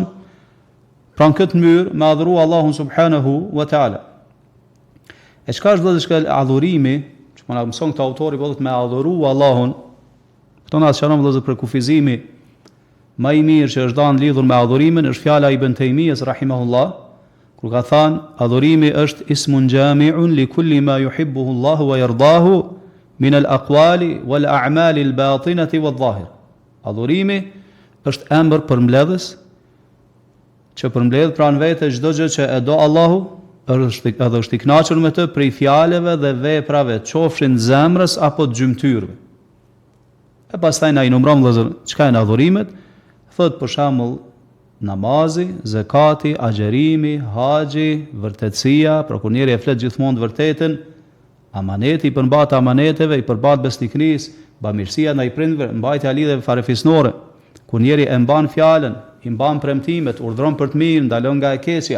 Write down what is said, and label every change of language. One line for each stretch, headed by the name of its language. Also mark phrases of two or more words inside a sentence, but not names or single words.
Albanian: Pra në këtë mënyrë me adhuru Allahun
Arabic: سبحانه وتعالى.
Albanian: E çka është vëllezër adhurimi, që më na mëson këtë autori, po thotë me adhuru Allahun. Këto na sqaron vëllezër për kufizimi më i mirë që është dhënë lidhur me adhurimin, është fjala Ibn Taymiyes rahimahullah, kur ka thënë adhurimi është
Arabic: اسم جامع لكل ما يحبه الله ويرضاه من الأقوال والأعمال الباطنة والظاهرة.
Albanian: Adhurimi është emër përmbledhës që përmbledh pranë vete çdo gjë që e do Allahu, është i kënaqur me të prej fjalëve dhe veprave, qofshin zemrës apo të gjymtyrëve. E pastaj na i numëron vëllazër çka janë adhurimet, thotë për shembull namazi, zakati, agjerimi, haxhi, vërtetësia, pra kur njeri e flet gjithmonë të vërtetën, amaneti, i përmbat amaneteve, i përmbat besnikërisë, bamirësia ndaj prindërve, mbajtja e lidhjeve farefisnore, kur njeri e mban fjalën, i mban premtimet, urdhron për të mirë, ndalon nga e keqja.